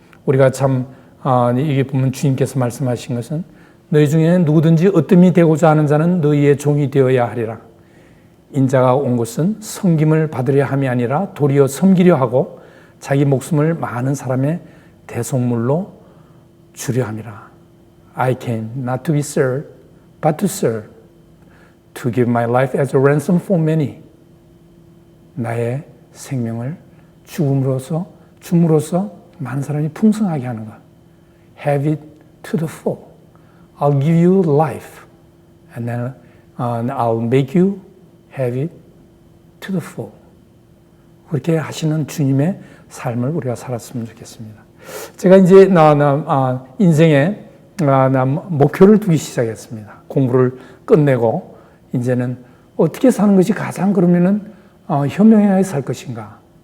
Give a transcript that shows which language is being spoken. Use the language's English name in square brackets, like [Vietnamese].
[Korean] 우리가 참 이게 보면 주님께서 말씀하신 것은 너희 중에 누구든지 어뜸이 되고자 하는 자는 너희의 종이 되어야 하리라. 인자가 온 것은 섬김을 받으려 함이 아니라 도리어 섬기려 하고 자기 목숨을 많은 사람의 대속물로 주려 함이라. [English] I came not to be served, but to serve, to give my life as a ransom for many. [Korean] 나의 생명을 줌으로써 많은 사람이 풍성하게 하는 것. [English] Have it to the full. I'll give you life, and then I'll make you have it to the full. [Korean] 그렇게 하시는 주님의 삶을 우리가 살았으면 좋겠습니다. 제가 이제 인생에 목표를 두기 시작했습니다. 공부를 끝내고 이제는 어떻게 사는 것이 가장 그러면은 현명하게 살 것인가?